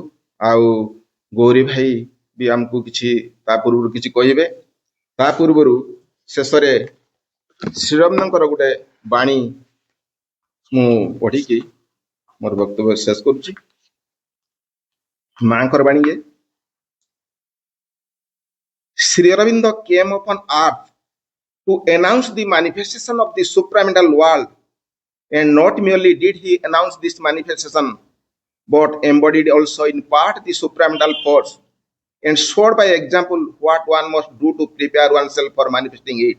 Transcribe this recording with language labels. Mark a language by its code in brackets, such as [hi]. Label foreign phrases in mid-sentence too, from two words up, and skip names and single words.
[or] ଆଉ ଗୌରୀ ଭାଇ ବି ଆମକୁ କିଛି ତା ପୂର୍ବରୁ କିଛି କହିବେ। ତା ପୂର୍ବରୁ ଶେଷରେ ଶ୍ରୀରବିନ୍ଦଙ୍କର ଗୋଟେ ବାଣୀ ମୁଁ ପଢିକି ମୋର ବକ୍ତବ୍ୟ ଶେଷ କରୁଛି। ମାଙ୍କର ବାଣୀ ଯେ [en] Sri Aurobindo came upon earth to announce the manifestation of the supramental world, and not merely did he announce this manifestation, but embodied also in part the supramental force, and showed by example what one must do to prepare oneself for manifesting it.